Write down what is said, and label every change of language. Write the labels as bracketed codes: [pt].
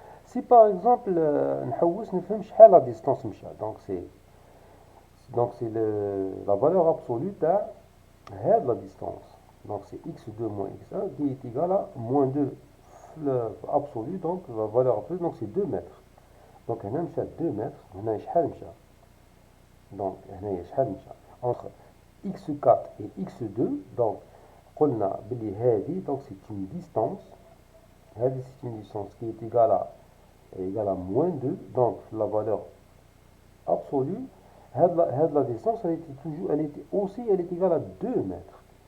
[fr] Si par exemple, [ar] نحوس نفهم شحال [fr] la distance [ar] مشى, [fr] donc c'est la valeur absolue de la distance. Donc c'est x2 moins x1 qui est égal à moins 2 absolu, donc la valeur absolue, donc c'est 2 mètres. [ar] Donc هنا مشى 2 mètres, هنا شحال مشى. [fr] Donc [ar] هنا شحال مشى [fr] entre x4 et x2, donc [ar] قلنا بلي هذه [fr] donc c'est une distance, [ar] هذه [fr] c'est une distance qui est égale à moins 2, donc la valeur absolue, la distance elle était aussi elle est égale à 2 mètres.